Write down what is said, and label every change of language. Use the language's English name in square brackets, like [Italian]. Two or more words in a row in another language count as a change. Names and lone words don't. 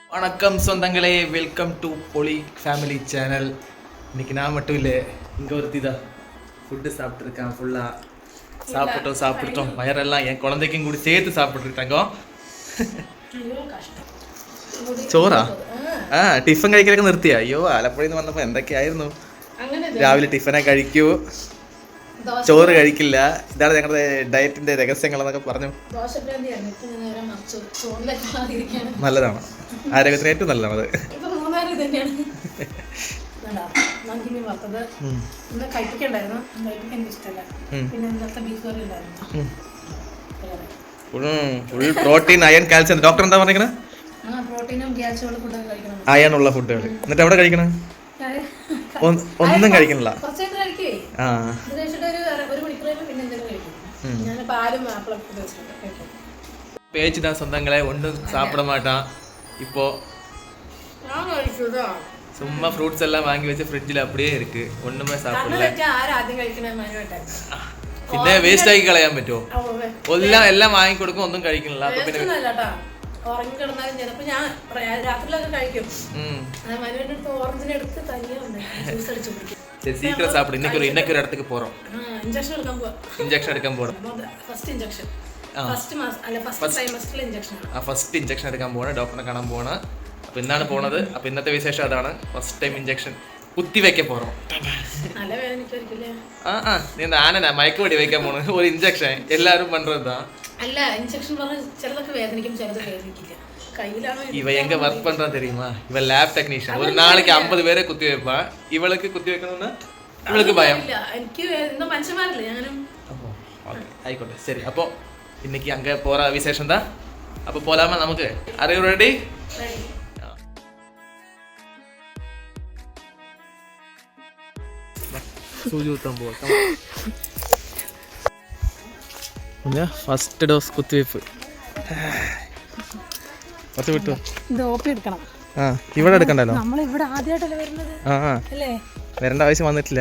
[Tamil] வணக்கம் சொந்தங்களே, [English] welcome to [Tamil] பொலி ஃபேமிலி சேனல். இன்னைக்கு நான் மட்டும் இல்லை, இங்கே ஒருத்தி தான் ஃபுட்டு சாப்பிட்ருக்கேன். ஃபுல்லாக சாப்பிட்டோம். வயரெல்லாம் என் குழந்தைக்கும் கூட சேர்த்து சாப்பிட்ருக்காங்க. [Malayalam] ചോറാ? ടിഫിൻ കഴിക്കലൊക്കെ നിർത്തിയാ? അയ്യോ, ആലപ്പുഴയിൽ നിന്ന് വന്നപ്പോൾ എന്തൊക്കെയായിരുന്നു. രാവിലെ ടിഫിനെ കഴിക്കൂ, ചോറ് കഴിക്കില്ല. ഇതാണ് ഞങ്ങളുടെ ഡയറ്റിന്റെ രഹസ്യങ്ങൾ എന്നൊക്കെ പറഞ്ഞു. നല്ലതാണ്, ആരോഗ്യത്തിന് ഏറ്റവും നല്ലതാണ് അത്. ഫുൾ പ്രോട്ടീൻ, അയൺ, കാൽസ്യം. ഡോക്ടർ എന്താ പറഞ്ഞിരിക്കണേ? അയൺ ഉള്ള ഫുഡുകൾ. എന്നിട്ട് എവിടെ കഴിക്കണം? ഒന്നും കഴിക്കണില്ല. [Tamil] பேச்சுதான் சொந்தங்களே, ஒன்றும் சாப்பிட மாட்டான். இப்போ சும்மா ஃப்ரூட்ஸ் எல்லாம் வாங்கி வச்சு ஃப்ரிட்ஜில் அப்படியே இருக்கு, ஒண்ணுமே சாப்பிடல. [Malayalam] പിന്നെ വേസ്റ്റ് ആക്കി കളയാൻ പറ്റുമോ? എല്ലാം വാങ്ങി കൊടുക്കും, ഒന്നും കഴിക്കണില്ല. അപ്പൊ പിന്നെ [Tamil] சீக்கிரம் சாப்பிடு. இன்னைக்கு ஒரு இடத்துக்கு போறோம், இன்ஜெக்ஷன் எடுக்க போறோம். [English] first injection [Malayalam] എടുക്കാൻ പോകണം, ഡോക്ടറിനെ കാണാൻ പോകണം. അപ്പൊ ഇന്നാണ് പോണത്. അപ്പൊ ഇന്നത്തെ വിശേഷം അതാണ്, [English] first time injection [Malayalam] കുത്തിവെക്ക പോறோம். നീ ആനനാ മയക്കുവെടി വെക്കാൻ പോണ ഒരു ഇഞ്ചക്ഷൻ എല്ലാരും പண்றதுதான். അല്ല, ഇഞ്ചക്ഷൻ പറഞ്ഞ ചിലതൊക്കെ വേദനിക്കും, ചിലത് വേദനിക്കില്ല. [Tamil] இவ எங்க ஒர்க் பண்றா தெரியுமா? இவ [English] lab technician. [Tamil] ஒரு நாளைக்கு 50 பேரை குத்தி வைப்பா. இவளுக்கு குத்தி வைக்கணும்னா இவளுக்கு பயம். [Malayalam] എനിക്ക് എന്തോ മനുഷ്യന്മാരല്ലേ ഞാനും. ആയിക്കോട്ടെ, ശരി. [Tamil] അപ്പോ இன்னைக்கு அங்க போற விசேஷம் தான். அப்ப போலாமா நமக்கு? [English] Are you ready? [Malayalam] സൂചി കുത്താൻ പോകാം. [English] first dose [Malayalam] കുത്തിവയ്പ്പ്. ഇവിടെ എടുക്കണ്ടല്ലോ, വരേണ്ട ആവശ്യം വന്നിട്ടില്ല.